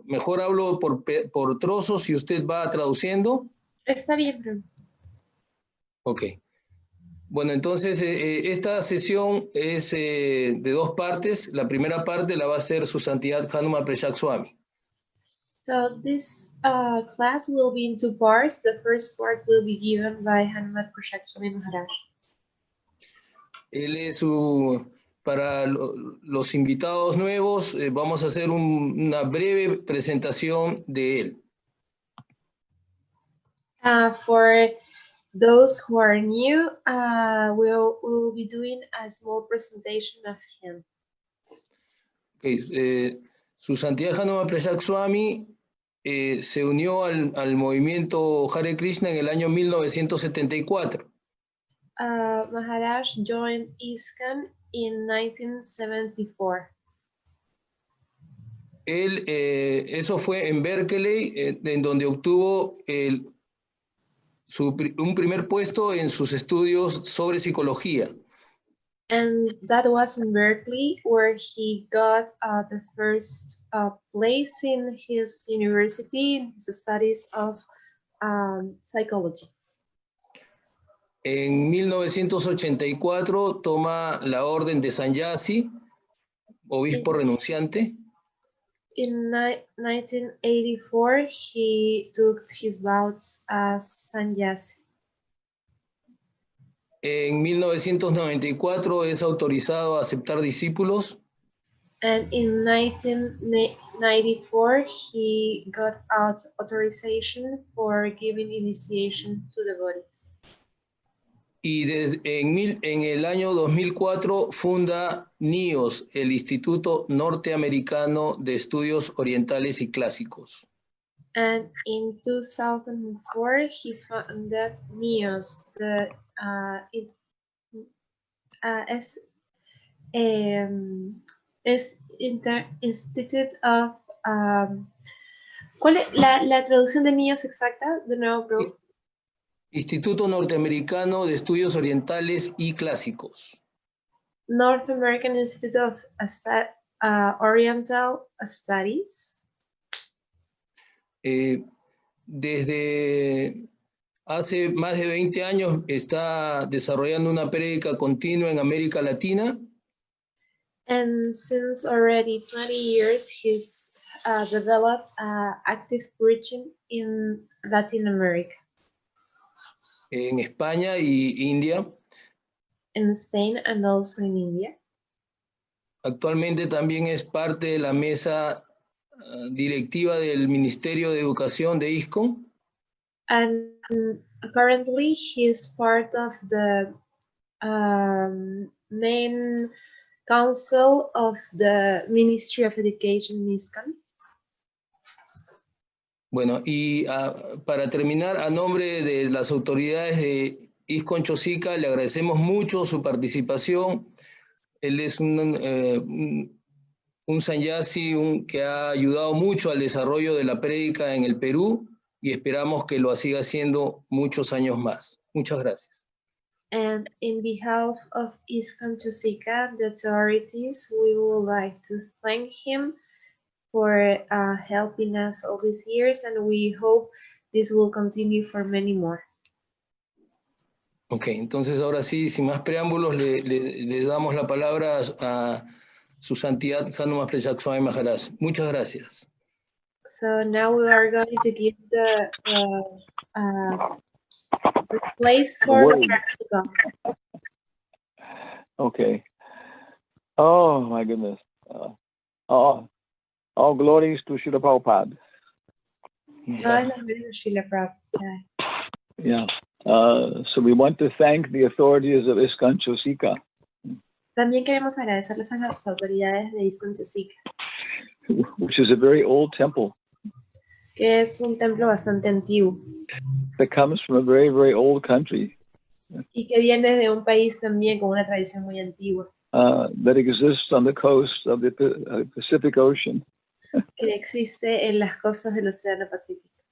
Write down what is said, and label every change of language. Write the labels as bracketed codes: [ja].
[es] Mejor hablo por trozos si usted va traduciendo. Está bien, bro. Ok. Bueno, entonces esta sesión es de dos partes. La primera parte la va a hacer su santidad Hanumatpresaka Swami. [en] So this class will be in two parts. The first part will be given by Hanumatpresaka Swami Maharaj. [es] Él es para los invitados nuevos, vamos a hacer una breve presentación de él. [en] For those who are new, we'll be doing a small presentation of him. [es] Okay, su santidad Hanumatpresaka Swami se unió al movimiento Hare Krishna en el año 1974. [en] Maharaj joined ISKCON in 1974. [es] Él, eso fue en Berkeley, en donde obtuvo un primer puesto en sus estudios sobre psicología. [en] And that was in Berkeley, where he got the first place in his university in his studies of psychology. [es] En 1984 toma la orden de Sannyasi, obispo renunciante. [en] In 1984, he took his vows as sannyasi. [es] En 1994 es autorizado a aceptar discípulos. [en] And in 1994, he got authorization for giving initiation to devotees. [es] Y en el año 2004 funda NIOS, el Instituto Norteamericano de Estudios Orientales y Clásicos. [en] And in 2004, he founded NIOS, the Institute of... [es] ¿Cuál es la traducción de NIOS exacta? De nuevo, bro. Instituto Norteamericano de Estudios Orientales y Clásicos. [en] North American Institute of Oriental Studies. [es] Desde hace más de 20 años está desarrollando una prédica continua en América Latina. [en] And since already 20 years, he's developed active preaching in Latin America. [es] En España y India. [en] In Spain and also in India. [es] Actualmente también es parte de la mesa directiva del Ministerio de Educación de ISKCON. [en] And currently he is part of the main council of the Ministry of Education in ISKCON. [es] Bueno, y para terminar, a nombre de las autoridades de ISKCON Chosica, le agradecemos mucho su participación. Él es un sannyasi que ha ayudado mucho al desarrollo de la prédica en el Perú y esperamos que lo siga haciendo muchos años más. Muchas gracias. [en] And in behalf of ISKCON Chosica, the authorities, we would like to thank him for helping us all these years, and we hope this will continue for many more. [es] Ok, entonces ahora sí, sin más preámbulos, le damos la palabra a su santidad Hanumatpresaka Swami Maharaj. Muchas gracias. [en] So now we are going to give the place for the Okay. Oh my goodness. All glories to Srila Prabhupada. Yeah. So we want to thank the authorities of ISKCON Chosika. [es] También queremos agradecerles a las autoridades de ISKCON Chosika, [en] which is a very old temple [es] que es un templo bastante antiguo [en] that comes from a very, very old country [es] y que viene de un país también con una tradición muy antigua, [en] that exists on the coast of the Pacific Ocean, [es] que existe en las costas del Océano Pacífico,